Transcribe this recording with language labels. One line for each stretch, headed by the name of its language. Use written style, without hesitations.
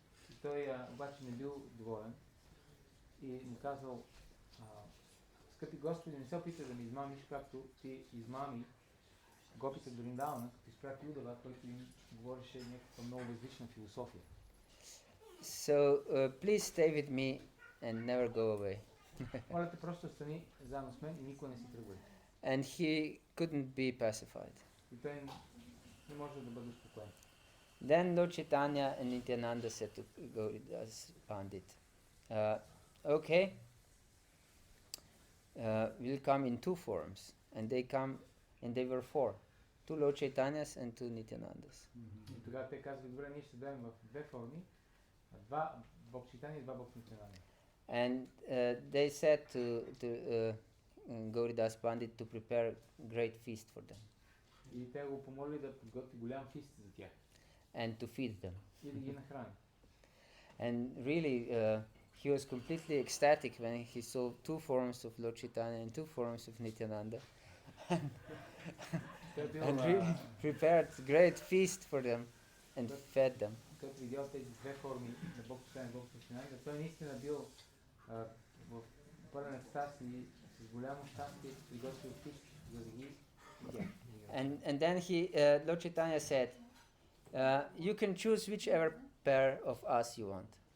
Bulgarian: И той обаче не бил доволен и му казал, скъпи Господи, не се опитай да ме измамиш, както ти измами гопите до Вриндавана, като изпрати Удава, който им говореше някаква много различна философия.
English: So please stay with me and never go away.
Bulgarian: Моля те, просто остани заедно с мен и никога не си тръгвай.
English: And he couldn't be pacified.
Bulgarian: И той не може да бъде успокоен.
English: Then Lord Chaitanya and Nityananda said to Gauridas Pandit, okay, we'll come in two forms. And they were four. Two Lord Chaitanyas and two Nityanandas.
Bulgarian: И тогава те казват, добре, ние ще дойдем в две форми, два Бог Чайтания и два Бог Нитянанда.
English: And they said to Gauridas Pandit to prepare great feast for them.
Bulgarian: И те го помолили да подготви голям фист за тях.
English: And to feed them.
Bulgarian: И да ги нахрани.
English: And really, he was completely ecstatic when he saw two forms of Lord Chaitanya and two forms of Nityananda. And really prepared great feast for them and fed them.
Bulgarian: Като видял тези две форми на Бог Чайтания и Бог Нитянанда, той наистина бил в пълен екстаз и с голямо щастие приготвил фист, за да ги ядят.
English: And then Lord Chaitanya said, you can choose whichever pair of us you want.